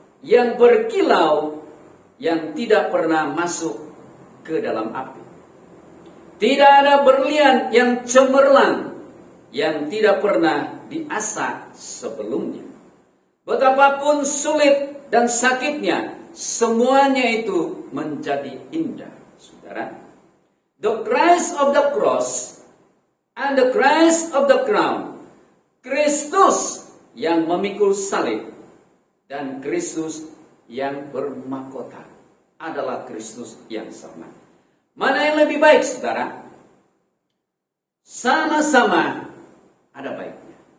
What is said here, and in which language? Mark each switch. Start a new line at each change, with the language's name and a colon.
Indonesian: yang berkilau, yang tidak pernah masuk ke dalam api. Tidak ada berlian yang cemerlang, yang tidak pernah diasah sebelumnya. Betapapun sulit dan sakitnya, semuanya itu menjadi indah, saudara.
English: The Christ of the cross and the Christ of the crown.
Indonesian: Kristus yang memikul salib dan Kristus yang bermahkota adalah Kristus yang sama. Mana yang lebih baik, saudara? Sama-sama ada baiknya.